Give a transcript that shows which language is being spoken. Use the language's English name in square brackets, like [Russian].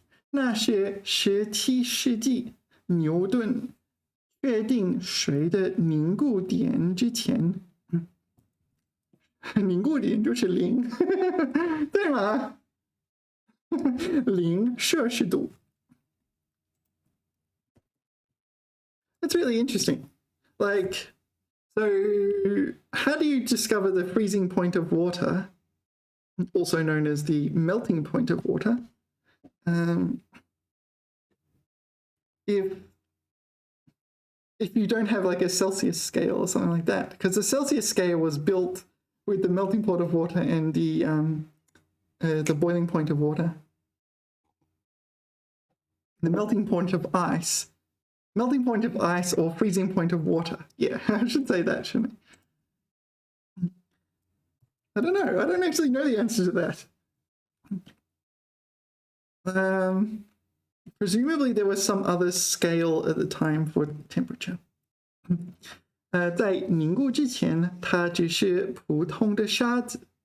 [Chinese] 那是17世纪牛顿确定水的凝固点之前. 凝固点就是0，对吗？0摄氏度。 [English] That's really interesting. Like, so how do you discover the freezing point of water, also known as the melting point of water, if you don't have like a Celsius scale or something like that? Because the Celsius scale was built with the melting point of water and the boiling point of water. The melting point of ice. Melting point of ice or freezing point of water. Yeah, I should say that, shouldn't I? I don't know. I don't actually know the answer to that. Presumably there was some other scale at the time for temperature. [Chinese] 在凝固之前，它只是普通的沙子。